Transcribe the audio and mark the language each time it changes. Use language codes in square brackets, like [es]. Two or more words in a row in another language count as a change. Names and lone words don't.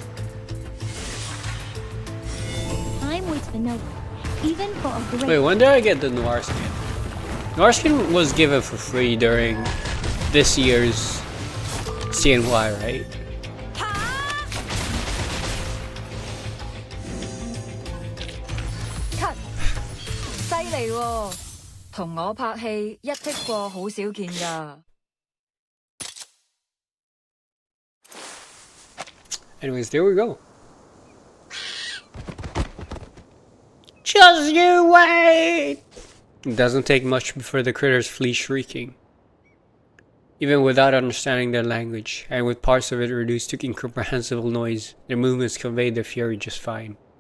[en] Time waits for no one, even for a great... Wait, when did I get the Noir skin? Noir skin was given for free during this year's CNY, right? Cut. [yue] 犀利喎，同我拍戲一剔過好少見㗎。 [en] Anyways, there we go. Just you wait! It doesn't take much before the critters flee shrieking. Even without understanding their language, and with parts of it reduced to incomprehensible noise, their movements conveyed their fury just fine.